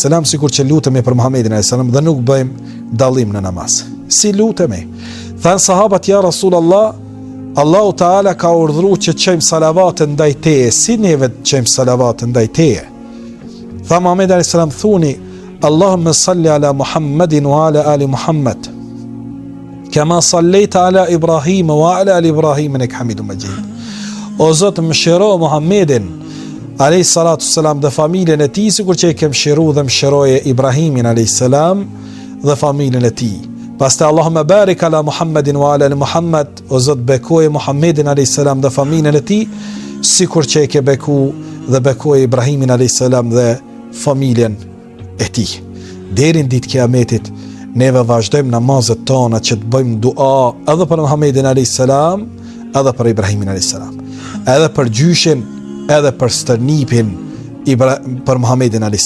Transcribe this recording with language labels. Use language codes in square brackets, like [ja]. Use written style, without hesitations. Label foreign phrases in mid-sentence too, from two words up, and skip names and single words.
[sq] sikur që lutemi për Muhammedin a.s. dhe nuk bëjmë dallim në namaz. Si lutemi? Thanë sahabat, [ar] يا رسول الله, [sq] Allahu Teala ka urdhëruar që të çojmë salavat ndaj teje. Si neve të çojmë salavat ndaj teje? Tha Muhamedi a.s. thuni, [ar] اللهم صل على محمد وعلى آل محمد كما صليت على إبراهيم وعلى آل إبراهيم إنك حميد مجيد. [sq] O Zot, mëshiro Muhammedin [ar] عليه الصلاة والسلام [sq] dhe familjen e tij, sikur që e ke mëshiruar dhe mëshiroje Ibrahimin alayhi salam dhe familjen e tij. [ar] Pastaj اللهم بارك على محمد وعلى آل محمد, [sq] o Zot bekoje Muhammedin [ar] عليه السلام [sq] dhe familjen e tij, sikur që e ke beku dhe bekoje Ibrahimin [ar] عليه السلام [sq] dhe familjen e tij. Deri në ditë Kiametit neve vazhdojmë namazet tona që të bëjmë dua edhe për Muhammedin [ar] عليه السلام, [sq] edhe për Ibrahimin [ar] عليه السلام, [sq] edhe për gjyshin, edhe për stërnipin për Muhammedin a.s.